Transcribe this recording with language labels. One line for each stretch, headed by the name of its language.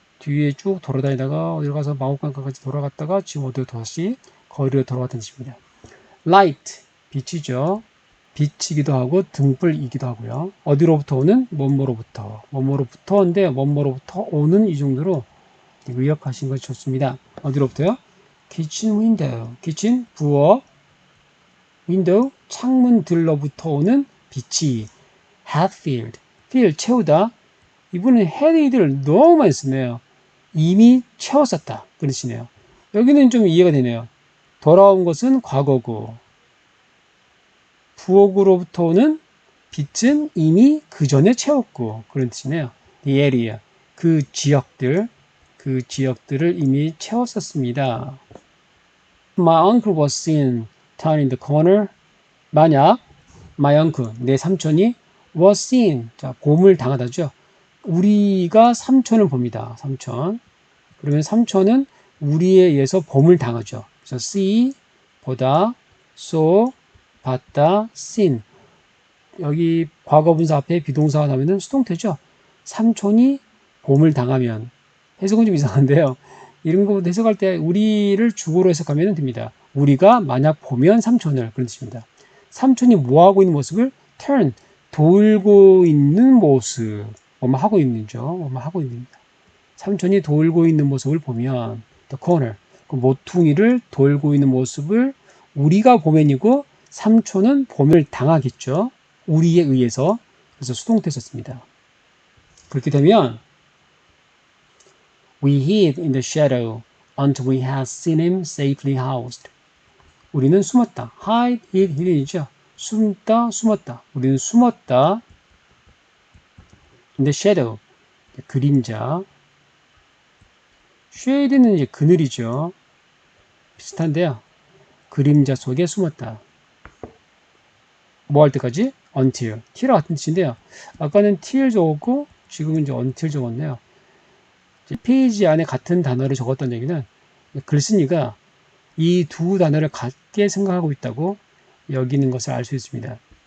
Korean: 뒤에 쭉 돌아다니다가 어디로 가서 마구간까지 돌아갔다가 지금 어디로 다시 거리로 돌아왔다는 뜻입니다. light 빛이죠. 빛이기도 하고 등불이기도 하고요. 어디로부터 오는? 뭐뭐로부터인데 뭐뭐로부터 오는 이 정도로 의역하신 것이 좋습니다. 어디로부터요? kitchen window, kitchen 부엌, window 창문들로부터 오는 빛이 had filled, fill 채우다. 이분은 had를 너무 많이 쓰네요. 이미 채웠었다 그런 뜻이네요. 여기는 좀 이해가 되네요. 돌아온 것은 과거고 부엌으로부터 오는 빛은 이미 그 전에 채웠고 그런 뜻이네요. The area, 그 지역들을 이미 채웠었습니다.
English: My uncle was seen turning the corner.
Korean: 만약 my uncle, 내 삼촌이 was seen, 자 봄을 당하다죠. 우리가 삼촌을 봅니다. 삼촌. 그러면 삼촌은 우리에 의해서 봄을 당하죠. 그래서 see, 보다, saw, 봤다, seen. 여기 과거분사 앞에 비동사가 나오면 수동태죠. 삼촌이 봄을 당하면 해석은 좀 이상한데요. 이런 거 해석할 때 우리를 주어로 해석하면 됩니다. 우리가 만약 보면 삼촌을 그런 뜻입니다. 삼촌이 뭐 하고 있는 모습을 turn 돌고 있는 모습 뭐뭐 하고 있는죠. 뭐뭐 하고 있습니다. 삼촌이 돌고 있는 모습을 보면 the corner 그 모퉁이를 돌고 있는 모습을 우리가 보면이고 삼촌은 봄을 당하겠죠. 우리에 의해서. 그래서 수동태 썼습니다. 그렇게 되면
English: We hid in the shadow until we had seen him safely housed.
Korean: 우리는 숨었다. hide, hid, hidden이죠. 숨다, 숨었다. 우리는 숨었다. in the shadow, 그림자. shade는 이제 그늘이죠. 비슷한데요. 그림자 속에 숨었다. 뭐 할 때까지? until. till와 같은 뜻인데요. 아까는 till 적었고 지금은 이제 until 적었네요. 페이지 안에 같은 단어를 적었던 얘기는 글쓴이가 이 두 단어를 같게 생각하고 있다고 여기는 것을 알 수 있습니다.